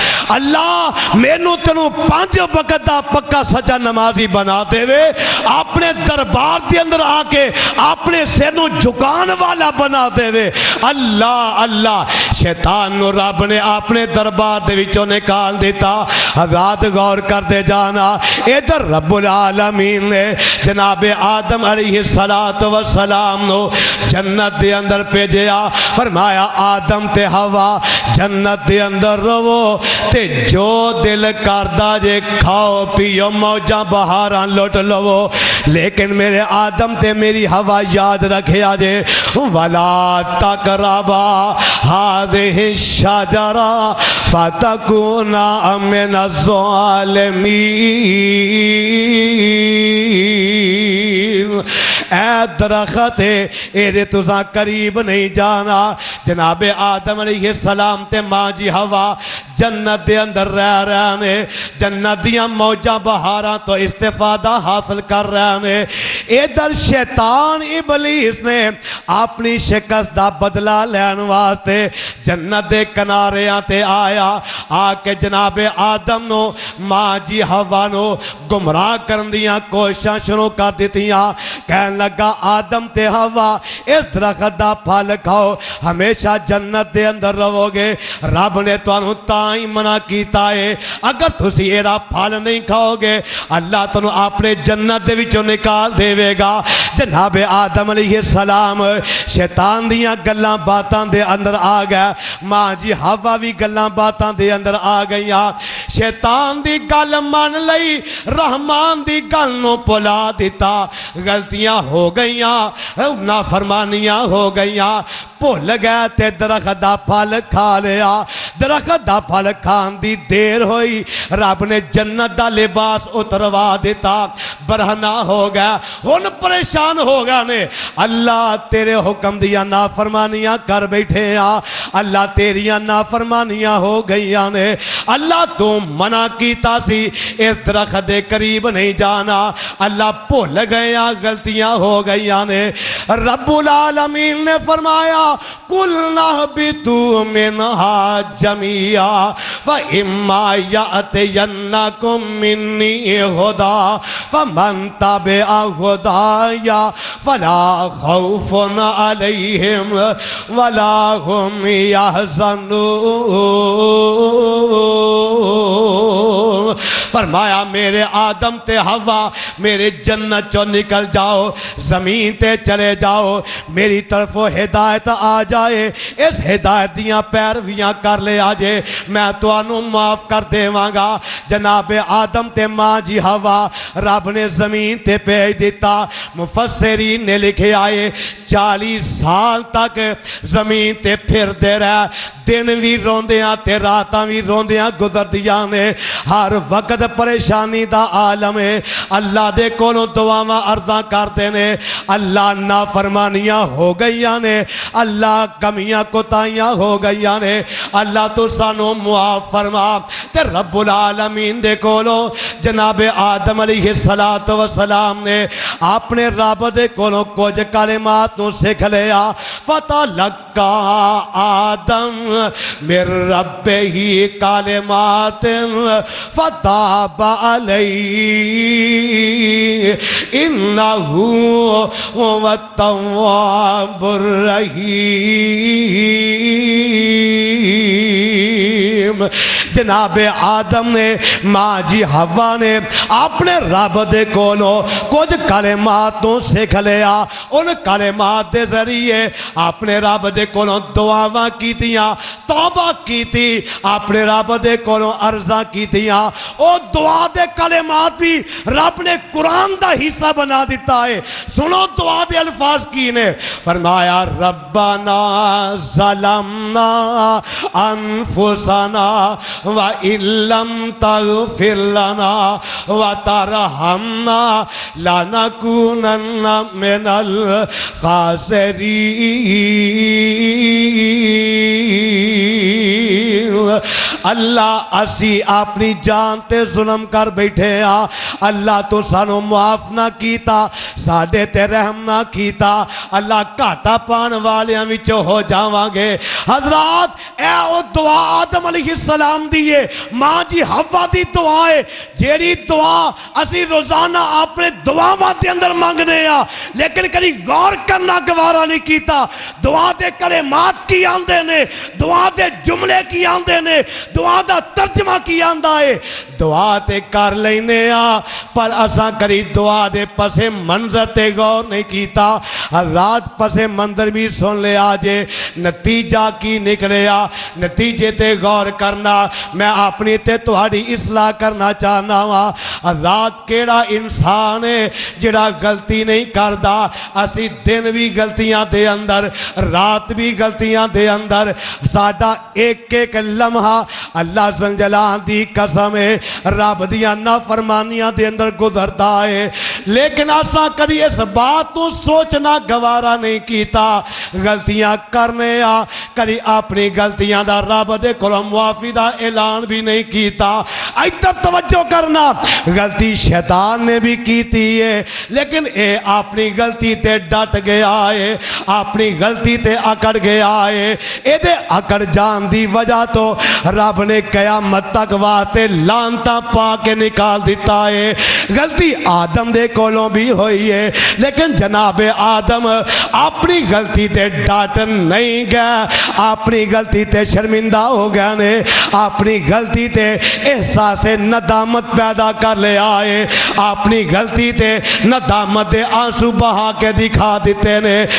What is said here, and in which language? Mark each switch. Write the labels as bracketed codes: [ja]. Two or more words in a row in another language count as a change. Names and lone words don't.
[pa] اللہ مینوں تینوں 5 وقت دا پکا سچا نمازی بنا دے وے، اپنے دربار دے اندر آکے اپنے سینوں جھکان والا بنا دے وے۔ اللہ اللہ، شیطان نو رب نے اپنے دربار دے وچوں نکال دیتا۔ حضرات غور کر دے جانا، ادھر رب العالمین نے جناب آدم [ar] علیہ السلام [pa] نو جنت دے اندر بھیجیا، فرمایا آدم تے ہوا جنت دے اندر رہو تے جو دل کردہ جے کھاؤ پیو موجاں بہاراں لوٹ لو، لیکن میرے آدم تے میری ہوا یاد رکھیا جے [ar] وَلَا تَقْرَبَا هَذِهِ الشَّجَرَةَ فَتَكُونَا مِنَ الظَّالِمِينَ۔ [pa] اے درخت ایرے تُساں قریب نہیں جانا۔ جناب آدم [ar] علیہ السلام [pa] تے ماں جی ہوا جنت دے اندر رہ رہے ہیں، جنت دیاں موجاں بہاراں تو استفادہ حاصل کر رہے ہیں۔ ادھر شیطان ابلیس نے اپنی شکست دا بدلہ لین واسطے جنت دے کناریاں تے آیا، آکے جناب آدم نو ماں جی ہوا نو گمراہ کرن دیاں کوششاں شروع کر دیتیاں۔ کہن لگا آدم تے ہوا اس درخت دا پھل کھاؤ، ہمیشہ جنت دے اندر رہو گے۔ رب نے تانوں تائیں منع کیتا ہے، اگر تسی ایرا پھل نہیں کھاؤ گے اللہ تانوں اپنے جنت دے وچوں نکال دے گا۔ جناب آدم [ar] علیہ السلام [pa] شیطان دیاں گلاں باتاں دے اندر آ گئے، ماں جی ہوا بھی گلاں باتاں دے اندر آ گئیاں۔ شیطان دی گل مان لئی، رحمان دی گل نو پلا دیتا، غلطیاں ہو گئیاں، نافرمانیاں ہو گئیاں، بھول گئے تے درخت دا پھل کھا لیا۔ درخت دا پھل کھان دی دیر ہوئی، رب نے جنت دا لباس اتروا دیتا، برہنہ ہو گیا، ہن پریشان ہو گیا نے۔ اللہ تیرے حکم دیا نافرمانیاں کر بیٹھے آ، اللہ تیریاں نافرمانیاں ہو گئیاں نے۔ اللہ تو منع کیتا سی اس درخت دے قریب نہیں جانا، اللہ بھول گیا، غلطیاں ہو گئیاں نے۔ رب العالمین نے فرمایا [ar] قُلْنَا اهْبِطُوا مِنْهَا جَمِيعًا فَإِمَّا يَأْتِيَنَّكُم مِّنِّي هُدًى فَمَن تَبِعَ هُدَايَ فَلَا خَوْفٌ عَلَيْهِمْ وَلَا هُمْ يَحْزَنُونَ۔ [pa] فرمایا میرے آدم تے ہوا میرے جنت چو نکل جاؤ، زمین تے چلے جاؤ، میری طرف ہدایت آ جائے، اس ہدایت دیاں پیرویاں کر لے آجے، میں تو انہوں معاف کر دے وانگا۔ جناب آدم تے ماں جی ہوا رب نے زمین تے پیج دیتا۔ مفسرین نے لکھے آئے 40 سال تک زمین تے پھر دے رہا، دن بھی روندیاں تے راتاں بھی روندیاں گزر دیاں نے، ہر وقت تے پریشانی دا عالم ہے اللہ دے کولوں دعاواں عرضاں کرتے نے اللہ نافرمانیاں ہو گئیاں نے اللہ کمیاں کوتاہیاں ہو گئیاں نے اللہ تو سانو معاف فرما تے رب العالمین دے کولوں جناب آدم [ar] علیہ السلام [pa] نے اپنے رب دے کولوں کچھ کلمات نو سکھ لیا [ar] فتلقى آدم من ربه کلمات فتاب علیہ انہ هو التواب الرحیم [pa] جناب آدم نے ماں جی حوا نے اپنے رب دے کولوں کچھ کلمات تو سکھ لیا ان کلمات دے ذریعے اپنے رب دے کولوں دعاواں کیتیاں توبہ کیتی اپنے رب دے کولوں عرضاں کیتیاں او دعا دے کلمات بھی رب نے قرآن دا حصہ بنا دیتا ہے سنو دعا دے الفاظ کی نے فرمایا [ar] ربنا ظلمنا انفسنا وَإِن لَّمْ تَغْفِرْ لَنَا وَتَرْحَمْنَا لَنَكُونَنَّ مِنَ [pa] الْخَاسِرِينَ اللہ اسی اپنی جان تے ظلم کر بیٹھے ہاں اللہ تو سانو معاف نہ کیتا ساڈے تے رحم نہ کیتا اللہ گھاٹا پان والیاں وچوں ہو جاواں گے حضرات اے او دعا آدم [ar] علیہ السلام [pa] دیئے ماں جی حوا دی دعا ہے جیڑی دعا اسی روزانہ اپنے دعاواں دے اندر مانگنے ہاں لیکن کبھی غور کرنا گوارا نہیں کیتا دعا دے کلمات کی آندے نے دعا دے جملے کی آندے نے دعا دا ترجمہ کی آندہ ہے دعا تے کر لینے ہاں پر اساں کری دعا دے پس منظر تے غور نہیں کیتا حضرات پس منظر بھی سن لے آجے نتیجہ کی نکلے آ نتیجے تے غور کرنا میں اپنی تے تہاڈی اصلاح کرنا چاہنا ہاں حضرات کیڑا انسان ہے جڑا غلطی نہیں کردا اسی دن بھی غلطیاں دے اندر رات بھی غلطیاں دے اندر ساڈا ایک ایک لمحہ اللہ زلجلال دی قسم ہے رب دیاں نافرمانیاں دے اندر گزرتا ہے لیکن اساں کدی اس بات تو سوچنا گوارا نہیں کیتا غلطیاں کرنے آ کدی اپنی غلطیاں دا رب دے کولوں معافی دا اعلان بھی نہیں کیتا ادھر توجہ کرنا غلطی شیطان نے بھی کیتی ہے لیکن اے اپنی غلطی تے ڈٹ گیا ہے اپنی غلطی تے اکڑ گیا ہے اے دے اکڑ جان دی وجہ تو رب نے قیامت تک واسطے لانتا پا کے نکال دیتا ہے غلطی آدم دے کولوں بھی ہوئی ہے لیکن جناب آدم اپنی غلطی تے ڈٹ نہیں گیا اپنی غلطی تے شرمندہ ہو گیا نے اپنی غلطی تے احساس ندامت پیدا کر لے آئے اپنی غلطی تے ندامت دے آنسو بہا کے دکھا دیتے نے